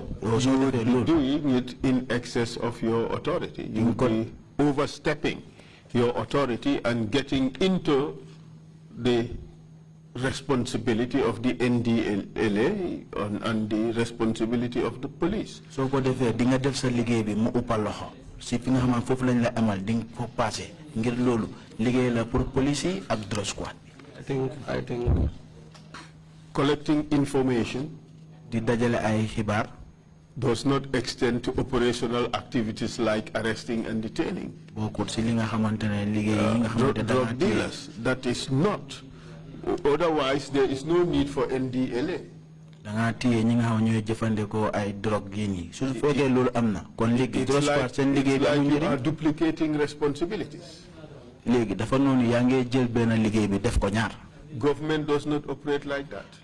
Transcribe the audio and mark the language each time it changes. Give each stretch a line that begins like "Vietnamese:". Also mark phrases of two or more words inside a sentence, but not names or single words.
English: you would be doing it in excess of your authority. You would be overstepping your authority and getting into the responsibility of the NDLA and the responsibility of the police. So,
Wolof: ko defé di nga def sa liggéey bi mu upal loxo ci fi nga xam fofu lañ la amal di ko passé ngir lolu liggéey la pour police ak
English: drug squad. I think collecting information
Wolof: di dajale ay xibaar
English: does not extend to operational activities like arresting and detaining.
Wolof: Bokul ci li nga xamantene liggéey yi nga xamantene
English: drug dealers, that is not. Otherwise, there is no need for NDLA. It's like you are duplicating responsibilities. Government does not operate like that.